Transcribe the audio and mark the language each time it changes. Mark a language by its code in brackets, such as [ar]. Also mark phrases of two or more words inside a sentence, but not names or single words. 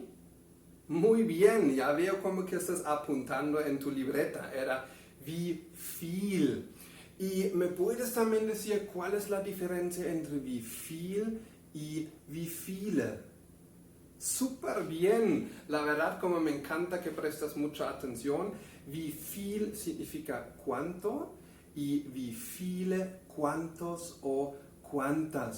[es] Muy bien, ya veo como que estás apuntando en tu libreta. Era [de] wie viel. [es] Y me puedes también decir cuál es la diferencia entre [de] wie viel [es] y [de] wie viele. [es] Súper bien. La verdad, como me encanta que prestas mucha atención. [de] Wie viel [es] significa cuánto y [de] wie viele, [es] cuántos o cuántas.